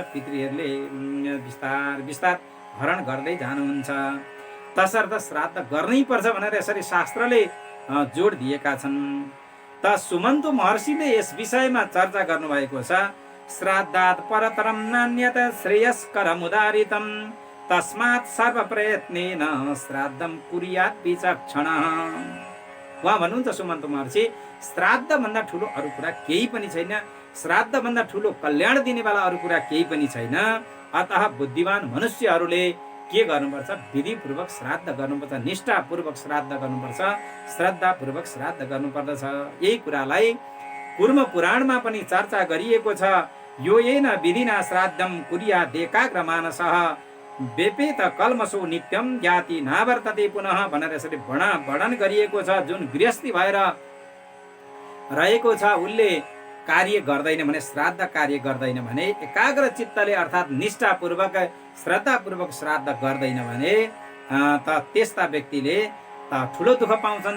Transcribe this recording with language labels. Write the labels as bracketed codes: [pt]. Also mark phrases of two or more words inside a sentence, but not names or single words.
[ne] पितृहरूले बिस्तार बिस्तार हरण गर्दै जानुहुन्छ। तसर्थ श्राद्ध गर्नै पर्छ भनेर यसरी शास्त्रले जोड दिएका छन्। त सुमन्तु महर्षिले यस विषयमा चर्चा गर्नुभएको छ। [sa] श्राद्धात् परतरम नान्यत श्रेयस्करमुदारितम तस्मात् सर्व प्रयत्नेन श्राद्धम कुर्यात् विचक्षणः। [ne] उहाँ भन्नुहुन्छ सुमन्त महर्षि, श्राद्ध भन्दा ठुलो अरू कुरा केही पनि छैन, श्राद्ध भन्दा ठुलो कल्याण दिनेवाला अरू कुरा केही पनि छैन। अतः बुद्धिमान मनुष्यहरूले के गर्नुपर्छ? विधिपूर्वक श्राद्ध गर्नुपर्छ, निष्ठापूर्वक श्राद्ध गर्नुपर्छ, श्रद्धापूर्वक श्राद्ध गर्नुपर्दछ। यही कुरालाई कुर्म पुराणमा पनि चर्चा गरिएको छ। [sa] यो येन विधिना श्राद्धम कुर्यात् एकाग्र मानसः वेपेत कल्मषो नित्यम ज्ञाति नावर्तते पुनः [ne] भनेर यसरी वर्णन गरिएको छ। जुन गृहस्थी भएर रहेको छ उसले कार्य गर्दैन भने, श्राद्ध कार्य गर्दैन भने, एकाग्र चित्तले अर्थात् निष्ठापूर्वक श्रद्धापूर्वक श्राद्ध गर्दैन भने त त्यस्ता व्यक्तिले ठुलो दुःख पाउँछन्।